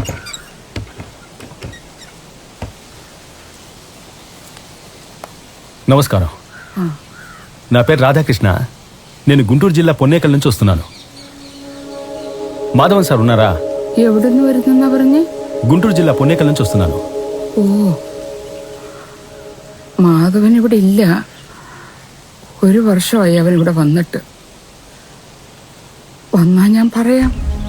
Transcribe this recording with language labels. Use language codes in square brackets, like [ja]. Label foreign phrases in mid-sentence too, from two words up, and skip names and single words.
[te] నమస్కారం. నా పేరు రాధాకృష్ణ. నేను గుంటూరు జిల్లా పొన్నేకల్ నుంచి వస్తున్నాను. മാധവൻ സാർ ఉన్నారా? [ml] എവിടുന്ന് വരുന്ന പറഞ്ഞേ? [te] గుంటూరు జిల్లా పొన్నేకల్ నుంచి వస్తున్నాను. [ml] ഓ, മാധവൻ ഇവിടെ ഇല്ല. ഒരു വർഷമായി അവൻ ഇവിടെ വന്നിട്ട്. വന്നാ ഞാൻ പറയാം.